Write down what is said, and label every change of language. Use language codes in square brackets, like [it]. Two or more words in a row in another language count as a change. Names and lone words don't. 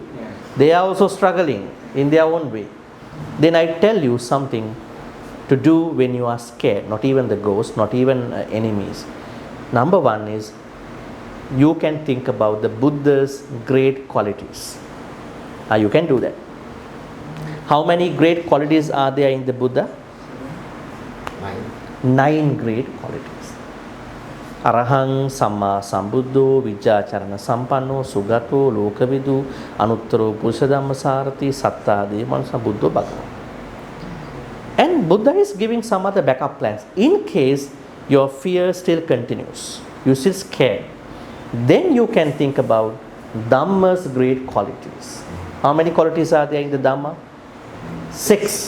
[en] They are also struggling in their own way. Then I tell you something to do when you are scared, not even the ghosts, not even enemies. Number one is, you can think about the Buddha's great qualities. You can do that. How many great qualities are there in the Buddha? 9 great qualities. [pi] Arahang Samma Sambuddho Vijjacharana Sampanno Sugato Lokavidu Anuttaro Purushadhamma Sarati Sattade Manasa Buddho Bhagavan. [en] And Buddha is giving some other backup plans. In case your fear still continues, you're still scared, then you can think about Dhamma's great qualities. How many qualities are there in the Dhamma? 6.